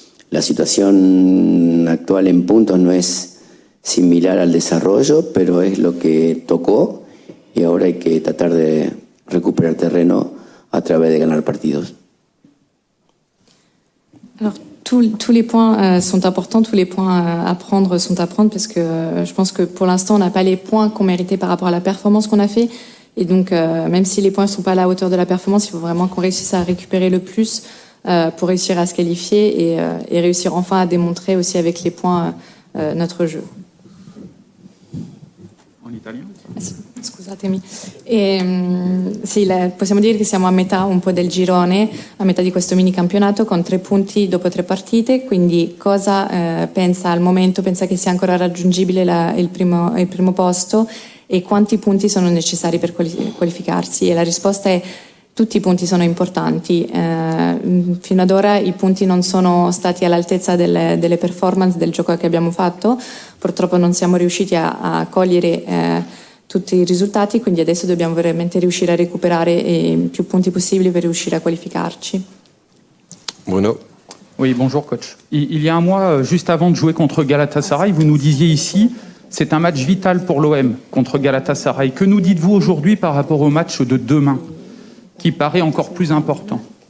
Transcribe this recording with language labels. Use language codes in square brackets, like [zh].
[es] La situación actual en puntos no es similar al desarrollo, pero es lo que tocó y ahora hay que tratar de recuperar terreno a través de ganar partidos. [fr] Alors, tous les points sont importants, tous les points à prendre sont à prendre, parce que je pense que pour l'instant on n'a pas les points qu'on méritait par rapport à la performance qu'on a fait, et donc même si les points ne sont pas à la hauteur de la performance, il faut vraiment qu'on réussisse à récupérer le plus pour réussir à se qualifier et réussir enfin à démontrer aussi avec les points notre jeu. En italien? [it] Scusatemi. Sì, possiamo dire che siamo a metà un po' del girone, a metà di questo mini campionato con 3 punti dopo 3 partite, quindi cosa pensa al momento? Pensa che sia ancora raggiungibile il primo posto, e quanti punti sono necessari per qualificarsi? E la risposta è: tutti i punti sono importanti. Fino ad ora i punti non sono stati all'altezza delle performance del gioco che abbiamo fatto, purtroppo non siamo riusciti a cogliere tutti i risultati, quindi adesso dobbiamo veramente riuscire a recuperare più punti possibili per riuscire a qualificarci. [fr] Bruno. Oui, bonjour coach. Il y a un mois, juste avant de jouer contre Galatasaray, vous nous disiez ici, c'est un match vital pour l'OM contre Galatasaray. Que nous dites-vous aujourd'hui par rapport au match de demain, qui paraît encore plus important?